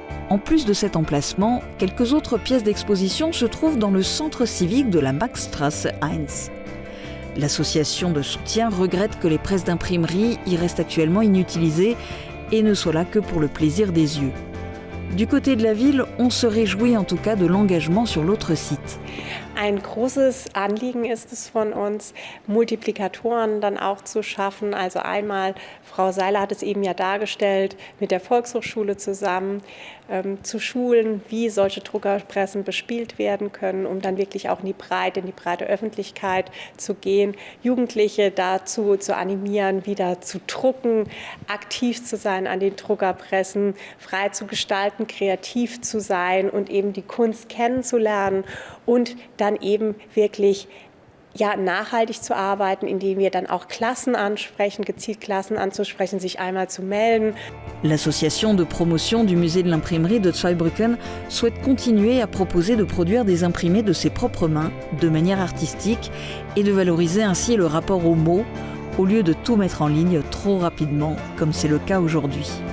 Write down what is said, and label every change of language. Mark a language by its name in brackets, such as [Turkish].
[French] En plus de cet emplacement, quelques autres pièces d'exposition se trouvent dans le centre civique de la Maxstrasse 1. L'association de soutien regrette que les presses d'imprimerie y restent actuellement inutilisées et ne soient là que pour le plaisir des yeux. Du côté de la ville, on se réjouit en tout cas de l'engagement sur l'autre site. [German] Ein großes Anliegen ist es von uns, Multiplikatoren dann auch zu schaffen. Also einmal, Frau Seiler hat es eben ja dargestellt, mit der Volkshochschule zusammen zu schulen, wie solche Druckerpressen bespielt werden können, um dann wirklich auch in die breite Öffentlichkeit zu gehen, Jugendliche dazu zu animieren, wieder zu drucken, aktiv zu sein an den Druckerpressen, frei zu gestalten, kreativ zu sein und eben die Kunst kennenzulernen und dann eben wirklich nachhaltig zu arbeiten, indem wir dann auch Klassen ansprechen, gezielt Klassen anzusprechen, sich einmal zu melden. [French] L'association de promotion du musée de l'imprimerie de Zweibrücken souhaite continuer à proposer de produire des imprimés de ses propres mains, de manière artistique, et de valoriser ainsi le rapport aux mots, au lieu de tout mettre en ligne trop rapidement, comme c'est le cas aujourd'hui.